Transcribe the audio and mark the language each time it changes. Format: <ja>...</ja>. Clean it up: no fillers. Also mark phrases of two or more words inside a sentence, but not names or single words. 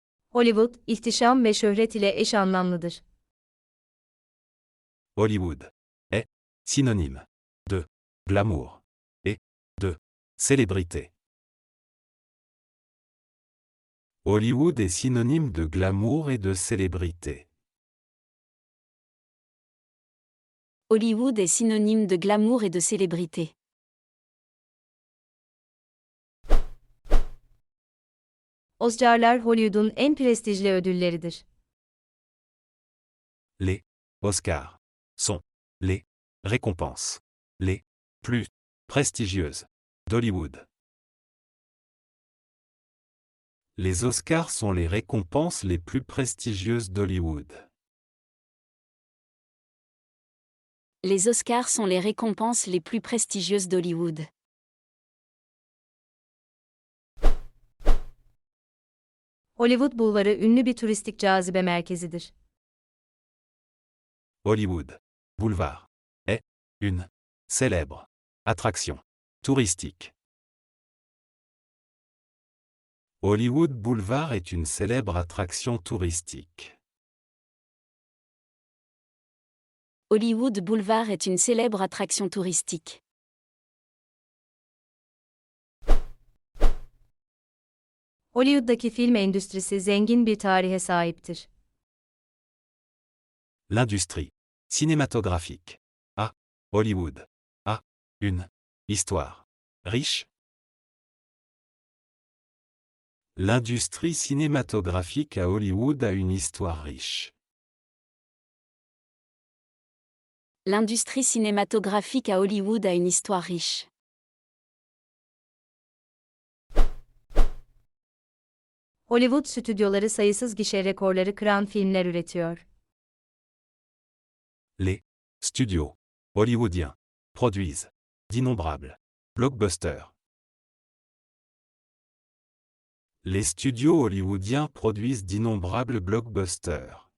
<tr>Hollywood, ihtişam ve şöhret ile eş anlamlıdır.</tr> <fr>Hollywood est synonyme de glamour et de célébrité. Hollywood est synonyme de glamour et de célébrité. Hollywood est synonyme de glamour et de célébrité.</fr> <tr>Oscar'lar Hollywood'un en prestijli ödülleridir.</tr> <fr>Les Oscars sont les récompenses les plus prestigieuses d'Hollywood. Les Oscars sont les récompenses les plus prestigieuses d'Hollywood. Les Oscars sont les récompenses les plus prestigieuses d'Hollywood.</fr> <tr>Hollywood Bulvarı ünlü bir turistik cazibe merkezidir.</tr> <fr>Hollywood Boulevard est une célèbre attraction touristique. Hollywood Boulevard est une célèbre attraction touristique. Hollywood Boulevard est une célèbre attraction touristique.</fr> <tr>Hollywood'daki film endüstrisi zengin bir tarihe sahiptir.</tr> <fr>L'industrie cinématographique à Hollywood a une histoire riche. L'industrie cinématographique à Hollywood a une histoire riche. L'industrie cinématographique à Hollywood a une histoire riche.</fr> <tr>Hollywood stüdyoları sayısız gişe rekorları kıran filmler üretiyor.</tr> <fr>Les studios hollywoodiens produisent d'innombrables blockbusters. Les studios hollywoodiens produisent d'innombrables blockbusters.</fr>